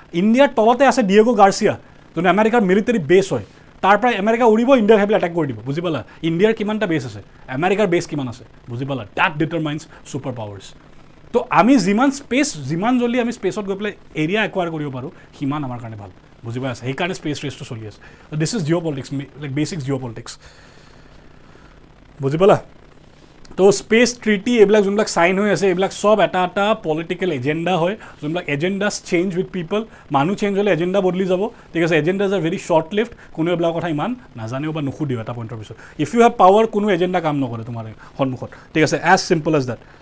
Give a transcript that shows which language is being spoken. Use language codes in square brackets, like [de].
[as] ইণ্ডিয়াৰ তলতে আছে ডিয়েগো গাৰ্চিয়া, যোনটো আমেৰিকাৰ মিলিটাৰী বেছ হয়, তাৰ পৰা আমেৰিকা উৰিব, ইণ্ডিয়াৰ সেইবিলাক এটেক কৰি দিব। বুজি পালা? ইণ্ডিয়াৰ কিমানটা বেছ আছে, আমেৰিকাৰ বেছ কিমান আছে, বুজি পালা? [en] That determines super powers. [as] তো আমি যিমান জলদি আমি স্পেচত গৈ পেলাই এৰিয়া একুৱাৰ কৰিব পাৰোঁ, সিমান আমাৰ কাৰণে ভাল। বুজি পাই আছে? সেইকাৰণে স্পেচ ৰেচটো চলি আছে। [en] This is geopolitics, like basic geopolitics. [as] বুজি পালা? তো স্পেচ ট্ৰিটি এইবিলাক যোনবিলাক চাইন হৈ আছে, এইবিলাক চব এটা এটা পলিটিকেল এজেণ্ডা হয়, যোনবিলাক [en] Agendas change with people. [as] মানুহ চেঞ্জ হ'লে এজেণ্ডা বদলি যাব, ঠিক আছে। [en] agendas are very short lived, [as] কোনো এইবিলাক কথা ইমান নাজানেও বা নুসুধিও এটা পইণ্টৰ পিছত। [en] if you have power, [as] কোনো এজেণ্ডা কাম নকৰে তোমাৰ সন্মুখত, ঠিক আছে। [en] As simple as that.